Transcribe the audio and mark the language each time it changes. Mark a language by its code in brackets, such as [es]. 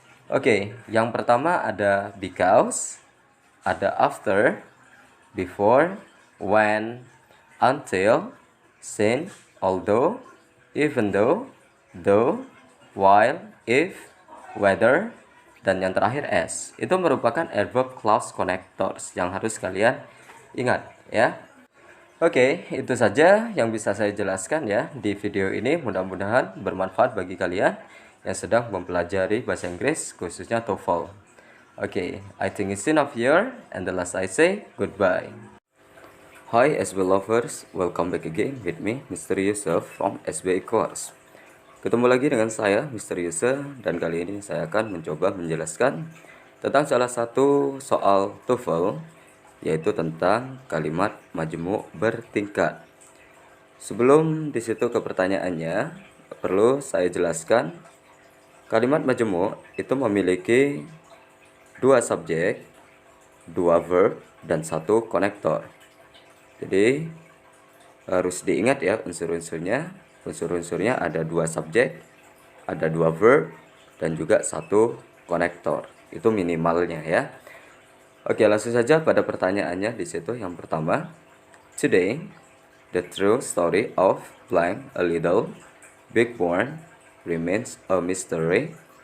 [id] Oke, yang pertama ada because, ada after, before, when, until, since, although, even though, while, if, whether, dan yang terakhir as. Itu merupakan adverb clause connectors yang harus kalian ingat ya. Oke, itu saja yang bisa saya jelaskan ya di video ini. Mudah-mudahan bermanfaat bagi kalian yang sedang mempelajari bahasa Inggris khususnya TOEFL. [en] Oke, I think it's enough here, and the last I say goodbye. Hi SB lovers, welcome back again with me, Mr. Yusuf from SBI Course. [id] Ketemu lagi dengan saya, Mr. Yusuf, dan kali ini saya akan mencoba menjelaskan tentang salah satu soal TOEFL, yaitu tentang kalimat majemuk bertingkat. Sebelum di situ ke pertanyaannya, perlu saya jelaskan, kalimat majemuk itu memiliki dua subjek, dua verb, dan satu konektor. Jadi harus diingat ya unsur-unsurnya. Unsur-unsurnya ada dua subjek, ada dua verb, dan juga satu konektor. Itu minimalnya ya. Oke, langsung saja pada pertanyaannya di situ. Yang pertama, [en] today the true story of blank a little big born remains a mystery.